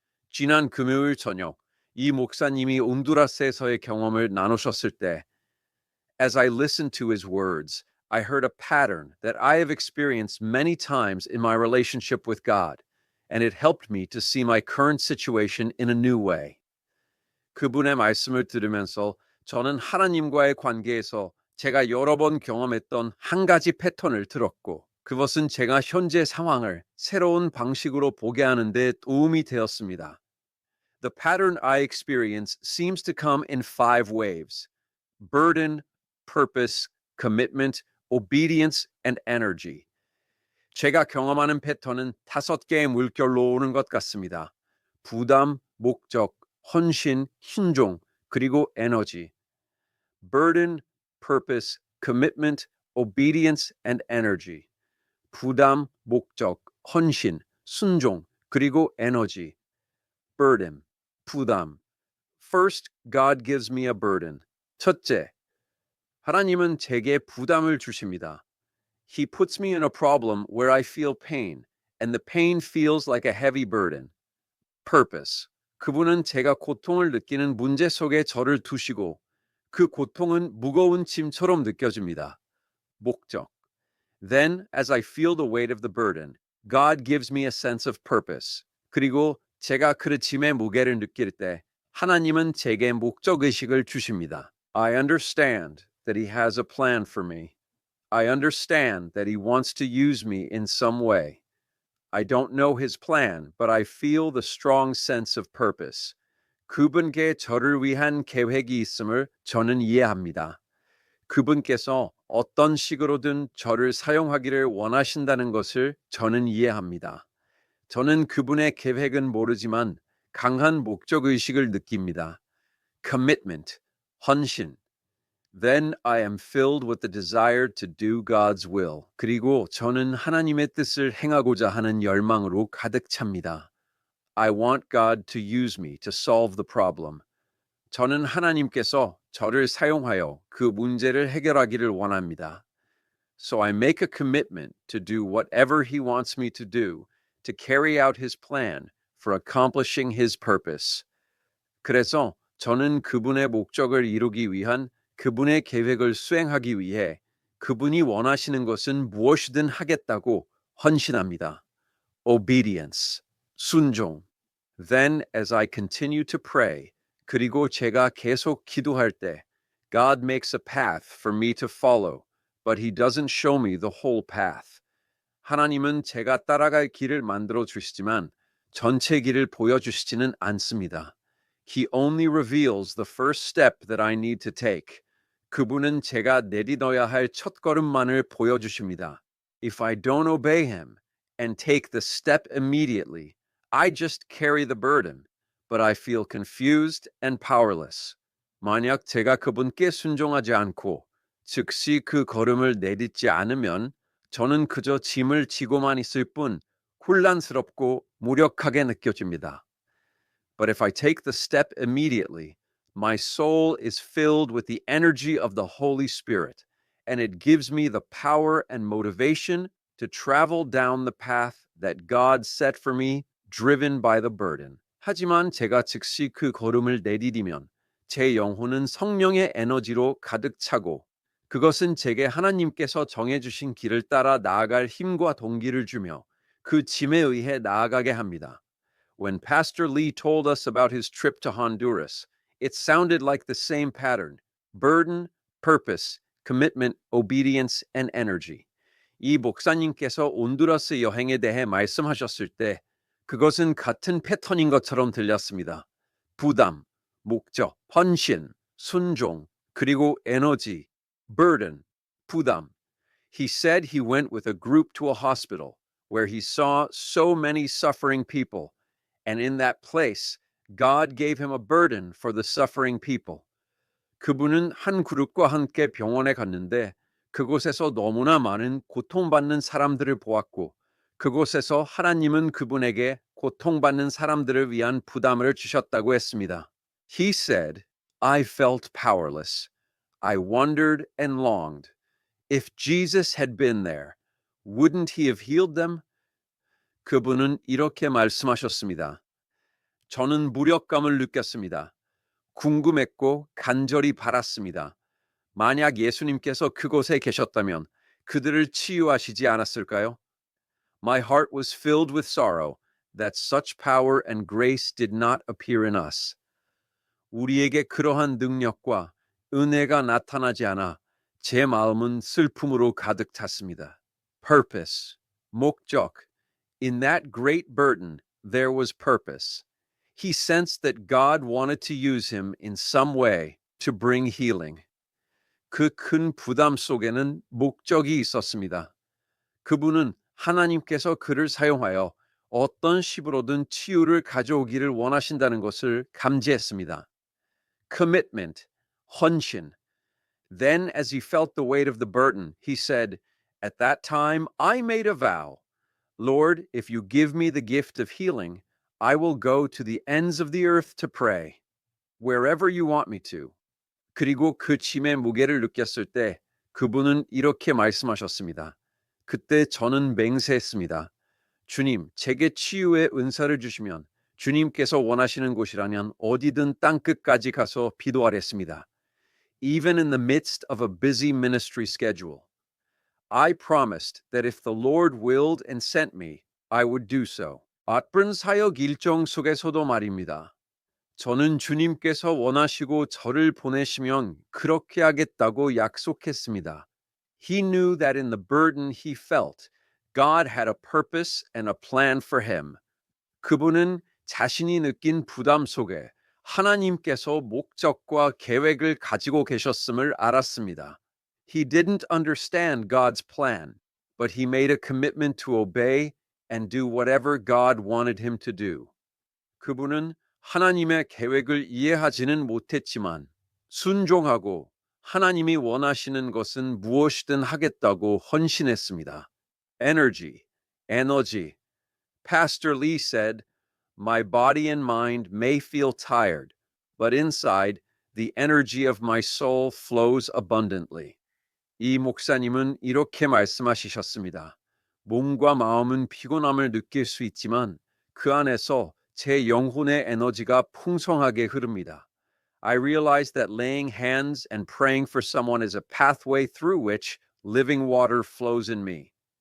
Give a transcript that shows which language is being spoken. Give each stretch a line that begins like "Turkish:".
Korean: 지난 금요일 저녁, 이 목사님이 온두라스에서의 경험을 나누셨을 때,
English: as I listened to his words, I heard a pattern that I have experienced many times in my relationship with God, and it helped me to see my current situation in a new way.
Korean: 그분의 말씀을 들으면서 저는 하나님과의 관계에서 제가 여러 번 경험했던 한 가지 패턴을 들었고, 그것은 제가 현재 상황을 새로운 방식으로 보게 하는 데 도움이 되었습니다.
English: The pattern I experience seems to come in 5 waves: burden, purpose, commitment, obedience, and energy.
Korean: 제가 경험하는 패턴은 5개의 물결로 오는 것 같습니다. 부담, 목적, 헌신, 순종, 그리고 에너지.
English: Burden, purpose, commitment, obedience, and energy.
Korean: 부담, 목적, 헌신, 순종, 그리고 에너지.
English: Burden, 부담. First, God gives me a burden.
Korean: 첫째, 하나님은 제게 부담을 주십니다.
English: He puts me in a problem where I feel pain, and the pain feels like a heavy burden. Purpose.
Korean: 그분은 제가 고통을 느끼는 문제 속에 저를 두시고 그 고통은 무거운 짐처럼 느껴집니다. 목적.
English: Then, as I feel the weight of the burden, God gives me a sense of purpose.
Korean: 그리고 제가 그 짐의 무게를 느낄 때 하나님은 제게 목적 의식을 주십니다.
English: I understand that He has a plan for me. I understand that He wants to use me in some way. I don't know His plan, but I feel the strong sense of purpose.
Korean: 그분께 저를 위한 계획이 있음을 저는 이해합니다. 그분께서 어떤 식으로든 저를 사용하기를 원하신다는 것을 저는 이해합니다. 저는 그분의 계획은 모르지만 강한 목적 의식을 느낍니다.
English: Commitment, 헌신. Then I am filled with the desire to do God's will.
Korean: 그리고 저는 하나님의 뜻을 행하고자 하는 열망으로 가득 찹니다.
English: I want God to use me to solve the problem.
Korean: 저는 하나님께서 저를 사용하여 그 문제를 해결하기를 원합니다.
English: So I make a commitment to do whatever He wants me to do to carry out His plan for accomplishing His purpose.
Korean: 그래서 저는 그분의 목적을 이루기 위한 그분의 계획을 수행하기 위해 그분이 원하시는 것은 무엇이든 하겠다고 헌신합니다.
English: Obedience, 순종. Then, as I continue to pray,
Korean: 그리고 제가 계속 기도할 때,
English: God makes a path for me to follow, but He doesn't show me the whole path.
Korean: 하나님은 제가 따라갈 길을 만들어 주시지만 전체 길을 보여주시지는 않습니다.
English: He only reveals the first step that I need to take.
Korean: 그분은 제가 내딛어야 할 첫걸음만을 보여주십니다.
English: If I don't obey Him and take the step immediately, I just carry the burden, but I feel confused and powerless.
Korean: 만약 제가 그분께 순종하지 않고 즉시 그 걸음을 내딛지 않으면 저는 그저 짐을 지고만 있을 뿐 혼란스럽고 무력하게 느껴집니다.
English: But if I take the step immediately, my soul is filled with the energy of the Holy Spirit, and it gives me the power and motivation to travel down the path that God set for me, driven by the burden.
Korean: 하지만 제가 즉시 그 걸음을 내디디면 제 영혼은 성령의 에너지로 가득 차고 그것은 제게 하나님께서 정해주신 길을 따라 나아갈 힘과 동기를 주며 그 짐에 의해 나아가게 합니다.
English: When Pastor Lee told us about his trip to Honduras, it sounded like the same pattern: burden, purpose, commitment, obedience, and energy.
Korean: 이 목사님께서 온두라스 여행에 대해 말씀하셨을 때 그것은 같은 패턴인 것처럼 들렸습니다. 부담, 목적, 헌신, 순종, 그리고 에너지, burden, 부담.
English: He said he went with a group to a hospital where he saw so many suffering people. And in that place, God gave him a burden for the suffering people.
Korean: 그분은 한 그룹과 함께 병원에 갔는데 그곳에서 너무나 많은 고통받는 사람들을 보았고 그곳에서 하나님은 그분에게 고통받는 사람들을 위한 부담을 주셨다고 했습니다.
English: He said, I felt powerless. I wondered and longed. If Jesus had been there, wouldn't he have healed them?
Korean: 그분은 이렇게 말씀하셨습니다. 저는 무력감을 느꼈습니다. 궁금했고 간절히 바랐습니다. 만약 예수님께서 그곳에 계셨다면 그들을 치유하시지 않았을까요?
English: My heart was filled with sorrow that such power and grace did not appear in us.
Korean: 우리에게 그러한 능력과 은혜가 나타나지 않아 제 마음은 슬픔으로 가득 찼습니다.
English: Purpose, 목적. In that great burden, there was purpose. He sensed that God wanted to use him in some way to bring healing.
Korean: 그 큰 부담 속에는 목적이 있었습니다. 그분은 하나님께서 그를 사용하여 어떤 식으로든 치유를 가져오기를 원하신다는 것을 감지했습니다.
English: Commitment, 헌신. Then, as he felt the weight of the burden, he said, At that time I made a vow. Lord, if you give me the gift of healing, I will go to the ends of the earth to pray, wherever you want me to.
Korean: 그리고 그 짐의 무게를 느꼈을 때 그분은 이렇게 말씀하셨습니다. 그때 저는 맹세했습니다. 주님, 제게 치유의 은사를 주시면 주님께서 원하시는 곳이라면 어디든 땅끝까지 가서 기도하겠습니다.
English: Even in the midst of a busy ministry schedule. I promised that if the Lord willed and sent me, I would do so.
Korean: 바쁜 사역 일정 속에서도 말입니다. 저는 주님께서 원하시고 저를 보내시면 그렇게 하겠다고 약속했습니다.
English: He knew that in the burden he felt, God had a purpose and a plan for him.
Korean: 그분은 자신이 느낀 부담 속에 하나님께서 목적과 계획을 가지고 계셨음을 알았습니다.
English: He didn't understand God's plan, but he made a commitment to obey and do whatever God wanted him to do.
Korean: 그분은 하나님의 계획을 이해하지는 못했지만 순종하고 하나님이 원하시는 것은 무엇이든 하겠다고 헌신했습니다.
English: Energy, 에너지. Pastor Lee said, My body and mind may feel tired, but inside, the energy of my soul flows abundantly.
Korean: 이 목사님은 이렇게 말씀하셨습니다. 몸과 마음은 피곤함을 느낄 수 있지만 그 안에서 제 영혼의 에너지가 풍성하게 흐릅니다.
English: I realize that laying hands and praying for someone is a pathway through which living water flows in me.